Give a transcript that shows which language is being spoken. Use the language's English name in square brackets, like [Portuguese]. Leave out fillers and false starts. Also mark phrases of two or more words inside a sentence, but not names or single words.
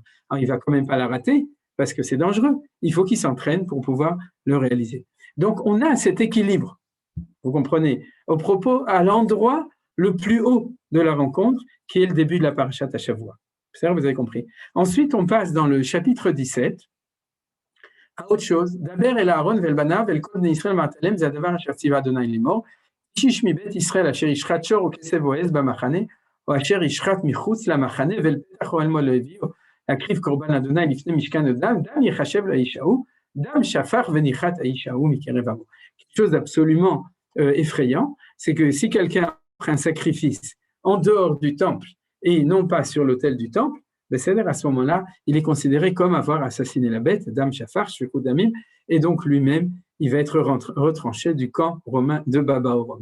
[French] Alors, il ne va quand même pas la rater, parce que c'est dangereux. Il faut qu'il s'entraîne pour pouvoir le réaliser. Donc, on a cet équilibre, vous comprenez, à l'endroit le plus haut de la rencontre, qui est le début de la [Hebrew] פרשת השבוע. [French] C'est-à-dire, vous avez compris. Ensuite, on passe dans le chapitre 17 à autre chose. [Hebrew] דבר אל אהרן ואל בניו ואל כל בני ישראל ואמרת אליהם זה הדבר אשר צוה ה' לאמר איש מבית ישראל אשר ישחט שור וכשב או עז במחנה, או אשר ישחט מחוץ למחנה ולפתח אוהל מועד לא הביאו להקריב קורבן אדוני לפני משכן הדם, דם יחשב לאיש ההוא, דם שפך וניחת האיש ההוא מקרב עמו. [French] Quelque chose d'absolument effrayant, c'est que si quelqu'un offre un sacrifice en dehors du temple et non pas sur l'autel du temple, à ce moment-là, il est considéré comme avoir assassiné la bête, [Hebrew] דם שפך, שפיכות דמים, [French] et donc lui-même, il va être retranché du camp romain de Baba Orom.